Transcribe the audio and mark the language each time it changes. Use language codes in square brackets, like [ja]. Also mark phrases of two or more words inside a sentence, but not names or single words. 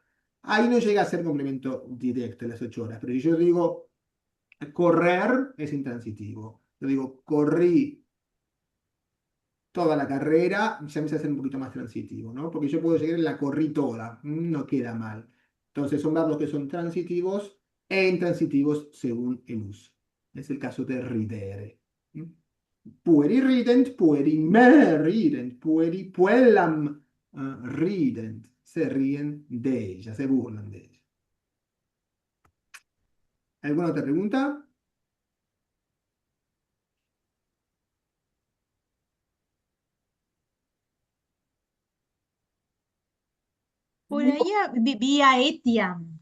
[es] Ahí no llega a ser complemento directo las 8 horas, pero si yo digo correr es intransitivo. Yo digo corrí toda la carrera, ya empieza a ser un poquito más transitivo, ¿no? Porque yo puedo llegar y la corrí toda, no queda mal. Entonces son verbos que son transitivos e intransitivos según el uso. Es el caso de ridere. [la] Pueri rident, pueri me rident, pueri puellam rident. [es] Se ríen de ella, se burlan de ella. ¿Alguna otra pregunta? Por ahí vivía Etiam.